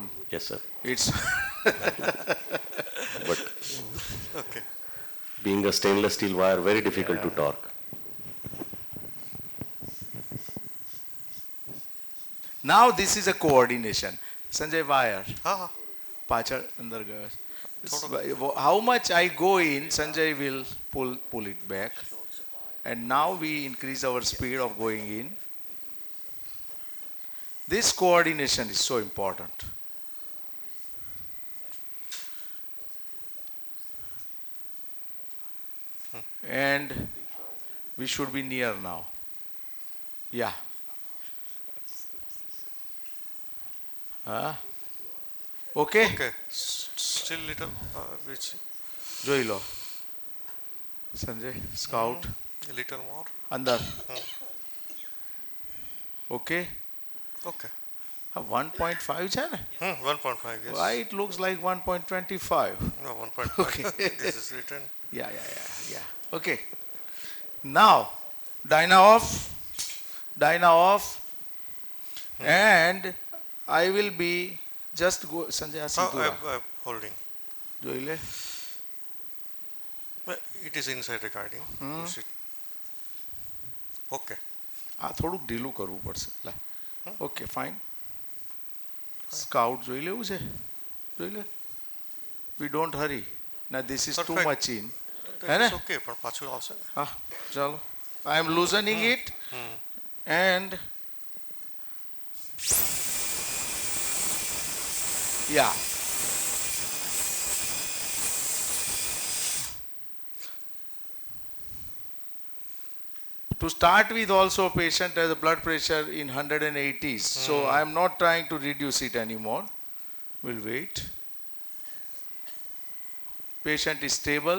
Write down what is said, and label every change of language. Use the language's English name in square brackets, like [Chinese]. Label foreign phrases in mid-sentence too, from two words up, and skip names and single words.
[English] Yes, sir. It's But Okay. being a stainless steel wire, very difficult to torque. now this is a coordination. Sanjay wire. Ah, [Gujarati] પાછળ અંદર ગયો. [English] How much I go in, Sanjay will pull it back. And now we increase our speed of going in. This coordination is so important. And we should be near now. Yeah. Okay? okay. Still little, which, [Gujarati] જોઈ લો સંજય સ્કાઉટ [English] a little more. [Gujarati] અંદર ઓકે [English] Okay. [Gujarati] 1.5 છે ને [English] 1.5, yes. why it looks like 1.25 No, 1.5. Okay. This is written. yeah okay now dyna off and I will be just go [Gujarati] સંજય આ સીધું રાખ. [English] I'm holding. [Gujarati] જોઈ લે [English] Well, it is inside recording. Push it. Okay. [Gujarati] આ થોડુંક ઢીલું કરવું પડશે લે [English] okay fine [Gujarati] સ્કાઉટ જોઈ લેવું છે જોઈ લે [English] we don't hurry [Gujarati] ના [English] this is too Perfect. much in That [Gujarati] હે ને [English] is okay, [Gujarati] પણ પાછું આવશે ને. હા ચાલો [English] I am loosening it and ya to start with, also patient has a blood pressure in 180s, so I am not trying to reduce it anymore. We'll wait. Patient is stable.